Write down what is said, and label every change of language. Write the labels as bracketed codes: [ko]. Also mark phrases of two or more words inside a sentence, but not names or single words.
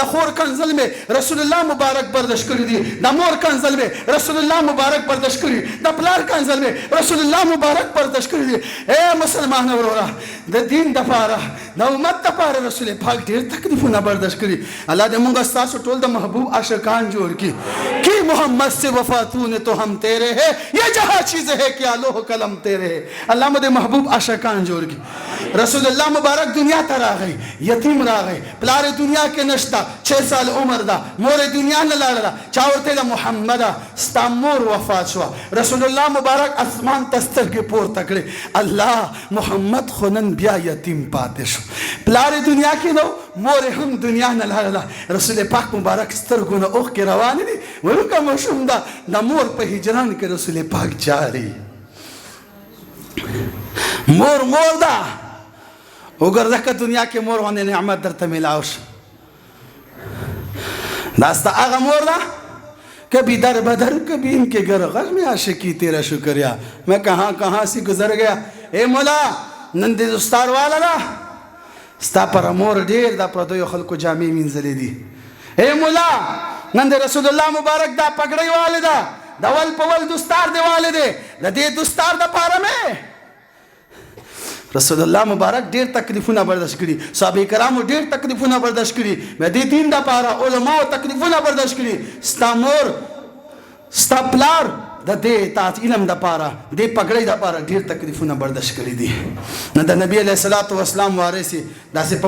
[ps] خور کنزل مې رسول الله مبارک برداشت کړي دي د مور کنزل مې رسول الله مبارک برداشت کړي د پلار کنزل مې رسول الله مبارک برداشت کړي دي ای مسلمان وروره د دین دپاره د امت دپاره رسول پاک ډېر تکلیفونه برداشت کړي الله دې مونږ ستاسو ټول د محبوب عاشقان جوړ کړي [ur] کی محمد سے وفاتون تو ہم تیرے ہے یہ جہاں چیز ہے کہ لوح قلم تیرے ہے [ps] اللہ مدے محبوب عاشقان جوړ کی رسول الله مبارک دنیا ته راغی یتیم راغی پلار دنیا کې نشتا 6 سال عمر دا مور دنیا نه لاړه چا ورته د محمد ستا مور وفات شو رسول الله مبارک اسمان تستر کې پورته کړي الله محمد خونن بیا یتیم پاتې شو پلار دنیا کې نو مور هم دنیا نه لاړه رسول پاک مبارک سترګونه اوخ کې روان دي ورکه مشوم دا د مور په هجران کې رسول پاک جاری مور دا وګرځه که دنیا کې مور باندې نعمت درته ملاو شي دا ستا هغه مور ده [ur] کبھی در بدر کبھی ان کے گھر غم میں عاشقی تیرا شکریہ میں کہاں کہاں سے گزر گیا [ps] اے مولا نن دې دستار والا ده ستا پر مور ډېر دا پردیو خلکو جامې مینځلې دي اے مولا نن د رسول الله مبارک دا پګړۍ والی ده د ول په ول دستار دی والی دی د دې دستار دپاره مې رسول الله مبارک ډېر تکلیفونه برداشت کړي صحابه کرامو ډېر تکلیفونه برداشت کړي مې دې دین دپاره علماو تکلیفونه برداشت کړي ستا مور ستا پلار د دې اطاعت علم دپاره دې پګړۍ دپاره ډېر تکلیفونه برداشت کړي دي نو د نبي [ar] علیه الصلاة والسلام [ps] وارث یې داسې په